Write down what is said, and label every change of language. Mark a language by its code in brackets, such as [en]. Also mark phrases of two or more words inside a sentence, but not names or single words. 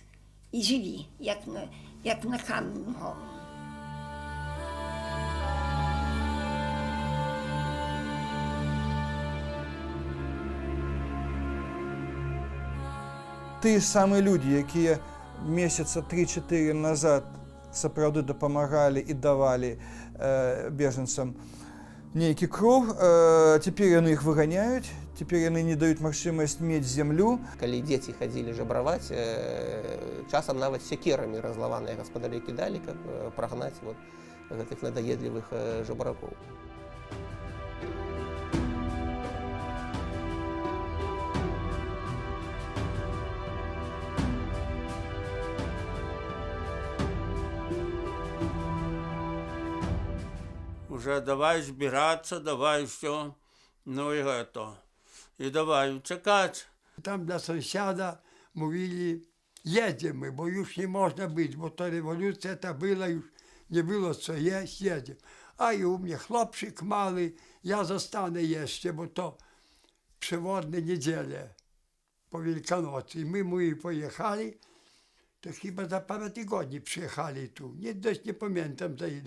[uk] І живі, як на камінь голому. Ті самі люди, які місяця 3-4 назад [be] сапраўды дапамагалі і давалі беженцам нейкі кров, цяпер яны іх выганяюць, цяпер яны не даюць магчымасць мець зямлю. Калі дзеці хадзілі жабраваць, часам нават секерамі разлаваныя гаспадары кідалі, каб прагнаць гэтых надаедлівых жабракоў. [uk] Уже давай збиратися, давай все, ну і это. І давай чекати. Там для сусіда [pl] mówili, jedziemy, bo już nie można być, bo to rewolucja ta była, już nie było co jeść, jedziemy. A i u mnie chłopczyk mały, ja zostanę jeszcze, bo to przewodne niedzielę po Wielkanocy. I my pojechali, to chyba za parę tygodni przyjechali tu, dość nie pamiętam za ile.